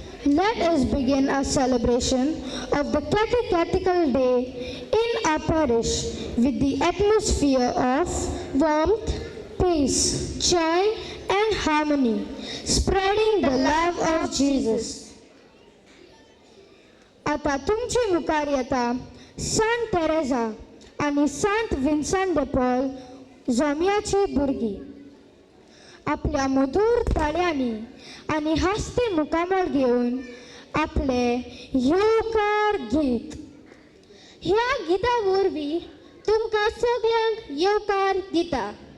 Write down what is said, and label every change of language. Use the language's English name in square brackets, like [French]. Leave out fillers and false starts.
[English] Let us begin our celebration of the Catechetical Day in our parish with the atmosphere of warmth, peace, joy, and harmony, spreading the love of Jesus. [Konkani] आता तुमचे मुखार येता सांत तेरेसा आणि सांत विन्संट de Paul जोमियाची भुरगीं. आपल्या मधुर ताळयांनी आणि हास्ते मुखामळ घेऊन आपले येवकार गीत. ह्या गिता वरवीं तुमकां सगळ्यांक येवकार दिता.